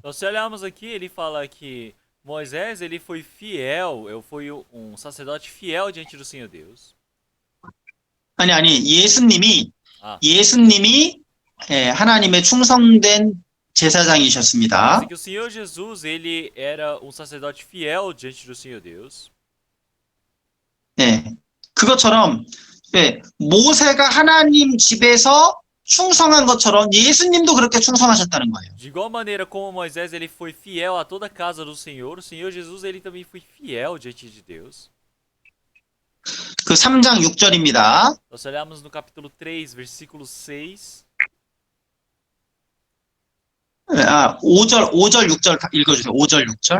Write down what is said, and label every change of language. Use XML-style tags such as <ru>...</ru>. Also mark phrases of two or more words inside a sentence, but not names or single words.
<pt>Então, se olharmos aqui, ele fala que Moisés ele foi fiel, foi um sacerdote fiel diante do Senhor Deus.</pt> <ko>아니, 예수님이 아. 하나님의 충성된 제사장이셨습니다.</ko> <pt>Diz que o Senhor Jesus ele era um sacerdote fiel diante do Senhor Deus.</pt> <ko>네, 그것처럼 모세가 하나님 집에서 충성한 것처럼 예수님도 그렇게 충성하셨다는 거예요.</ko> <pt>De igual maneira como Moisés ele foi fiel a toda a casa do Senhor, o Senhor Jesus ele também foi fiel diante de Deus.</pt> <ko>그 3장 6절입니다.</ko> <pt>Nós olhamos no capítulo 3, versículo 6.</pt> <ko>5절, 6절 읽어주세요. 5절, 6절.</ko>